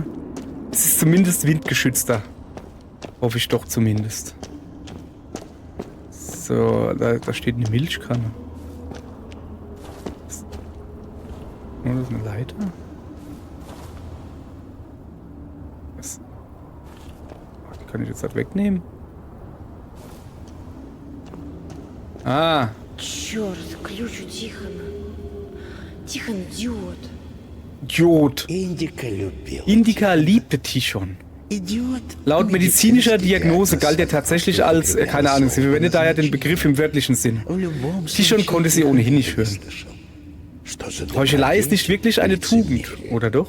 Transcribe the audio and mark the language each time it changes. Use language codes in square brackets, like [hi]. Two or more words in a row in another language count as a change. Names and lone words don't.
[de] Es ist zumindest windgeschützter. Hoffe ich doch zumindest. So, da steht eine Milchkanne. Oh, das ist eine Leiter. Was? Die kann ich jetzt halt wegnehmen. Ah. [ru] Черт, ключ у Тихона. Тихон Idiot. [de] Idiot. Indica liebte Tichon. Laut medizinischer Diagnose galt er tatsächlich als, keine Ahnung, sie verwendet daher den Begriff im wörtlichen Sinn. Tichon konnte sie ohnehin nicht hören. Heuchelei ist nicht wirklich eine Tugend, oder doch?